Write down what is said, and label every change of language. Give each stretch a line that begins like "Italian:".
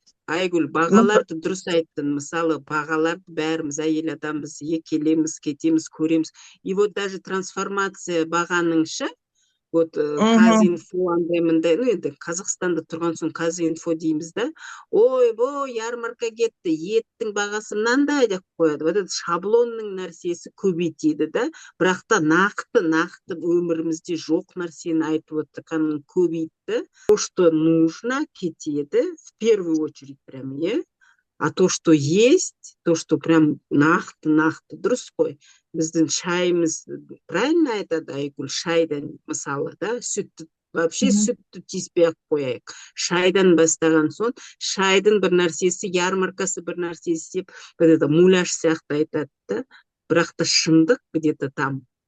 Kazakh: Айгүл, бағаларды дұрыс айттың. Мысалы, бағаларды бәріміз әйел адамбыз, келеміз, кетеміз, көреміз.
Russian: И вот даже трансформация
Kazakh: бағаныңша, вот Казинфо андай мындай, ну енді Қазақстанда тұрған соң Казинфо дейміз да. Ой, ярмарка кетті, еттің бағасы мынандай деп қояды.
Russian: Вот этот
Kazakh: шаблонның нәрсесі көбейтеді да. Бірақ та нақты өмірімізде жоқ нәрсені айтып отырғанын көбейтті.
Russian: То, что нужно, кетеді, в первую очередь прям, а то, что есть, то, что прям
Kazakh: нақты, дұрыс қой. Біздің шайымыз, правильно айтады Айгүл, шайдан мысалы,
Russian: да, вообще
Kazakh: сүтті тиіспей-ақ қояйық. Шайдан бастаған соң, шайдың бір нәрсесі, ярмаркасы бір нәрсесі деп, муляж сияқты айтады да, бірақ та шындық
Russian: где-то там.